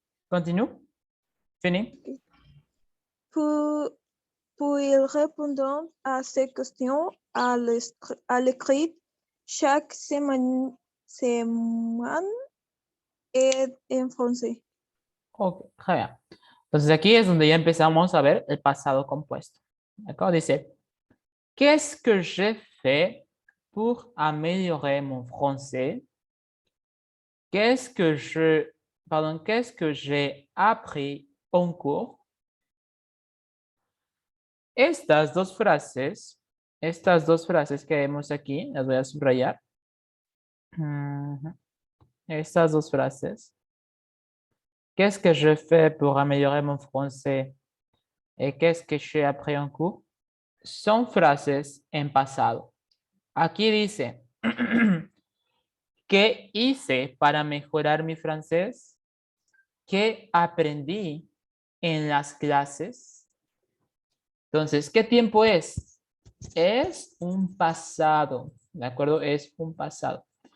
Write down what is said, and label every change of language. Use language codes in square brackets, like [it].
[fr] Continue. Fini. Pour répondre à ces questions à l'écrit chaque semaine et en français. Ok, très bien. [es] Entonces aquí es donde ya empezamos a ver el pasado compuesto. [fr] D'accord? Dice, qu'est-ce que j'ai fait pour améliorer mon français? Qu'est-ce que j'ai appris en cours? [es] Estas dos frases que vemos aquí, las voy a subrayar. Estas dos frases. [fr] Qu'est-ce que je fais pour améliorer mon français? Et qu'est-ce que j'ai appris en cours? [es] Son frases en pasado. Aquí dice, ¿qué hice para mejorar mi francés? ¿Qué aprendí en las clases? Entonces, ¿qué tiempo es? Es un pasado, ¿de acuerdo? Es un pasado.